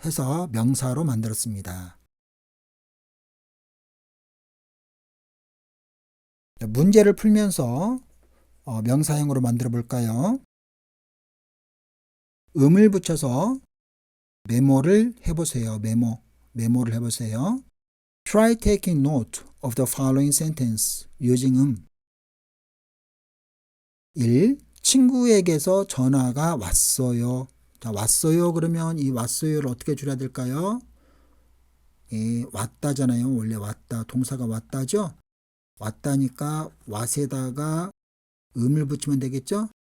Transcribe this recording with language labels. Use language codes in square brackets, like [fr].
[ko] 해서 명사로 만들었습니다. 문제를 풀면서 명사형으로 만들어 볼까요? 음을 붙여서 메모를 해보세요. 메모를 해보세요. [en] Try taking note of the following sentence using 1. [ko] 친구에게서 전화가 왔어요. 자, 왔어요 그러면 이 왔어요를 어떻게 줄여야 될까요? 예, 왔다잖아요. 원래 왔다. 동사가 왔다죠? 왔다니까 왓에다가 음을 붙이면 되겠죠?